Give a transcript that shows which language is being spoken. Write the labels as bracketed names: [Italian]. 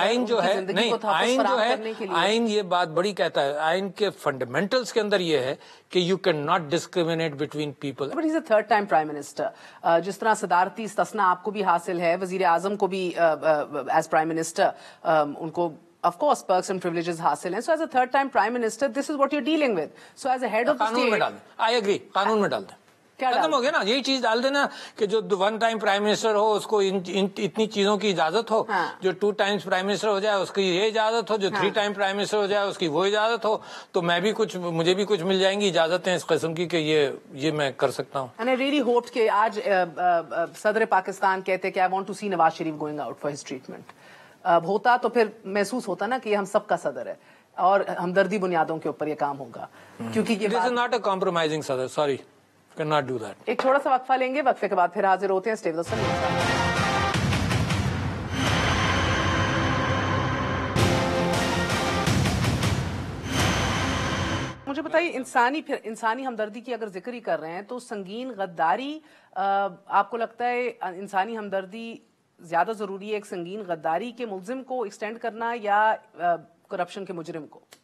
[Urdu] آئین جو ہے, آئین یہ بات بڑی کہتا ہے, آئین کے فنڈامنٹلز کے اندر یہ ہے کہ [English] You can not discriminate between people. But is a third time prime minister. [Urdu] جس طرح صدارتی استثنا آپ کو بھی حاصل ہے, وزیر اعظم کو بھی ایز پرائم منسٹر ان کو [English] of course perks and privileges [Urdu] حاصل ہیں. [English] So as a third time prime minister, this is what you're dealing with. So as a head of the state, [Urdu] قانون میں ڈال دیں. [English] I agree, [Urdu] قانون میں ڈال دیں. ختم ہو گیا نا, یہی چیز ڈال دینا کہ جو 1 ٹائم پرائم منسٹر ہو اس کو اتنی چیزوں کی اجازت ہو, جو 2 ٹائمز پرائم منسٹر ہو جائے اس کی یہ اجازت ہو, جو 3 ٹائم پرائم منسٹر ہو جائے اس کی وہ اجازت ہو. تو مجھے بھی کچھ مل جائیں گی اجازتیں اس قسم کی کہ یہ میں کر سکتا ہوں. [English] And I really hoped [Urdu] کہ آج صدر پاکستان کہتے کہ [English] I want to see Nawaz Sharif going out for his treatment. [Urdu] ہوتا تو پھر محسوس ہوتا نا کہ یہ ہم سب کا صدر ہے اور ہمدردی بنیادوں کے اوپر یہ کام ہوگا, کیونکہ یہ [English] This is not a compromising صدر, sorry, cannot do that. [Urdu] ایک تھوڑا سا وقفہ لیں گے, وقفے کے بعد پھر حاضر ہوتے ہیں. [English] Stay with us. [Urdu] مجھے بتائیے, انسانی ہمدردی کی اگر ذکر ہی کر رہے ہیں تو سنگین غداری, آپ کو لگتا ہے انسانی ہمدردی زیادہ ضروری ہے ایک سنگین غداری کے ملزم کو ایکسٹینڈ کرنا یا کرپشن کے مجرم کو؟